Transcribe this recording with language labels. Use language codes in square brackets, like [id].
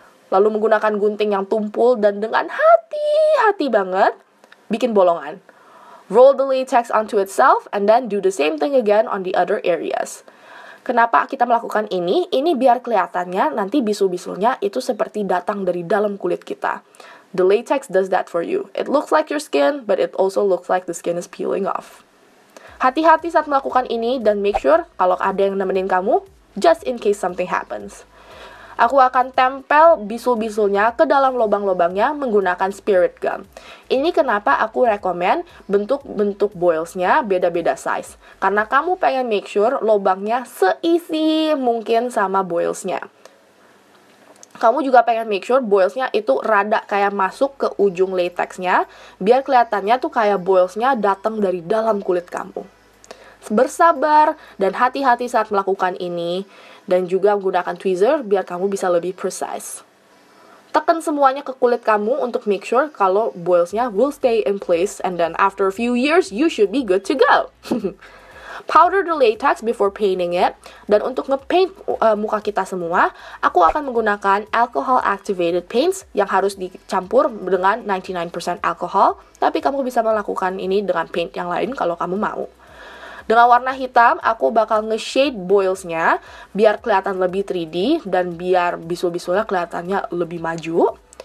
[id] lalu menggunakan gunting yang tumpul dan dengan hati-hati banget bikin bolongan. [en] Roll the latex onto itself and then do the same thing again on the other areas. [id] Kenapa kita melakukan ini? Ini biar kelihatannya nanti bisul-bisulnya itu seperti datang dari dalam kulit kita. [en] The latex does that for you. It looks like your skin, but it also looks like the skin is peeling off. [id] Hati-hati saat melakukan ini dan make sure kalau ada yang nemenin kamu, just in case something happens. Aku akan tempel bisul-bisulnya ke dalam lubang-lubangnya menggunakan spirit gum. Ini kenapa aku rekomen bentuk-bentuk boilsnya beda-beda size. Karena kamu pengen make sure lubangnya seisi mungkin sama boilsnya. Kamu juga pengen make sure boilsnya itu rada kayak masuk ke ujung latexnya, biar kelihatannya tuh kayak boilsnya datang dari dalam kulit kamu. Bersabar dan hati-hati saat melakukan ini. Dan juga menggunakan tweezer biar kamu bisa lebih precise. [en] Tekan semuanya ke kulit kamu untuk make sure kalau boilsnya will stay in place and then after a few years you should be good to go. Powder the latex before painting it. [id] Dan untuk ngepaint muka kita semua, aku akan menggunakan alcohol activated paints yang harus dicampur dengan 99% alcohol. Tapi kamu bisa melakukan ini dengan paint yang lain kalau kamu mau. Dengan warna hitam, aku bakal nge-shade boilsnya biar kelihatan lebih 3D dan biar bisul-bisulnya kelihatannya lebih maju.